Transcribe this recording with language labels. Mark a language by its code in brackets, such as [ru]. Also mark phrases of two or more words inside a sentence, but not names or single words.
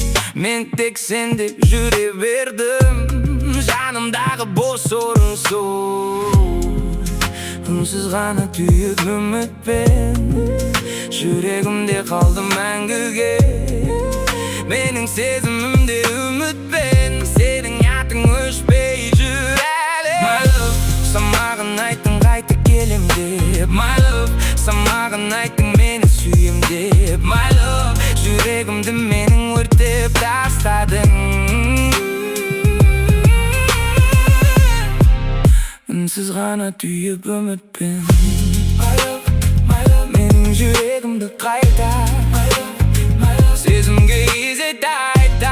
[kk] Мен тек сен деп жүре бердім, жанымдағы бос орын сол. Үнсіз ғана түйіп үмітпен, жүрегімде қалды мәңгіге. Менің сезімімде үмітпен, сенің атың өшпей жүр әлі. [en] My love, [kk] самаған айттың қайта келем деп. [en] My love, [kk] самаған айттың мені сүйем деп. [en] My love, [kk] жүрегімді менің өртеп тастадың. Үнсіз ғана түйіп үмітпен, менің жүрегімді қайта, сезімге изет айта.